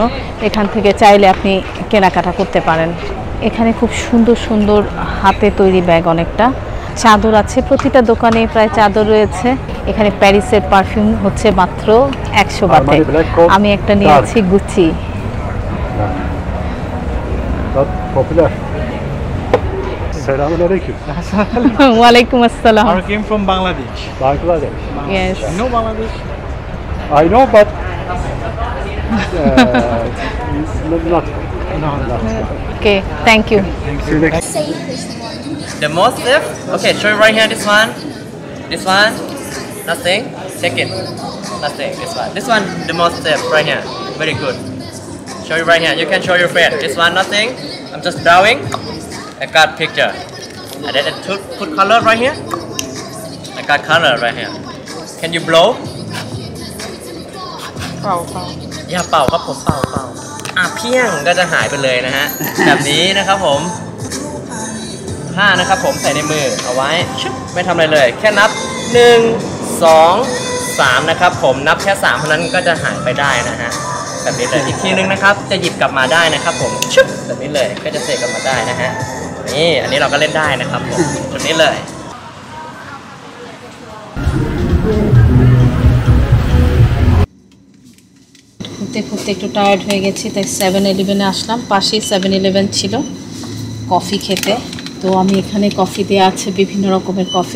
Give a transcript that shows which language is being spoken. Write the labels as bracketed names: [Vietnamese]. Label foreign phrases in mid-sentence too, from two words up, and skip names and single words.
[Bangla] এখান থেকে চাইলে আপনি কেনাকাটা করতে পারেন। এখানে খুব সুন্দর সুন্দর হাতে তৈরি ব্যাগ, অনেকটা চাদর আছে, প্রতিটা দোকানে প্রায় চাদর রয়েছে। এখানে প্যারিসের পারফিউম হচ্ছে মাত্র 100 বাটে। আমি একটা নিয়েছি গুচি। [Arabic] Assalamualaikum. وعليكم السلام. [English] I came from Bangladesh. Bangladesh. Yes. You know Bangladesh? I know, but not. No. Okay, thank you. See you next. The most safe? Okay, show you right here, this one. This one, nothing. Second, nothing. This one, the most safe right here. Very good. Show you right here. You can show your friend. This one, nothing. I'm just drawing. I got picture. And then put color right here. I got color right here. Can you blow? [Thai] เป่า อย่าเป่าครับผมเป่าเพี้ยงก็จะหายไปเลยนะฮะ แบบนี้นะครับผมผ้านะครับผมใส่ในมือเอาไว้ชุบไม่ทำอะไรเลย แค่นับ 1 2 3นะครับผมนับแค่3เท่านั้นก็จะหายไปได้นะฮะแบบนี้เลยอีกทีนึงนะครับจะหยิบกลับมาได้นะครับผมชุบแบบนี้เลยก็จะเสกกลับมาได้นะฮะนี่อันนี้เราก็เล่นได้นะครับผมแบบนี้เลย [Bangla] ঘুরতে একটু টায়ার্ড হয়ে গেছি, তাই 7-Eleven আসলাম। পাশেই 7-Eleven ছিল কফি খেতে। তো আমি এখানে কফি দেওয়া আছে, বিভিন্ন রকমের কফি।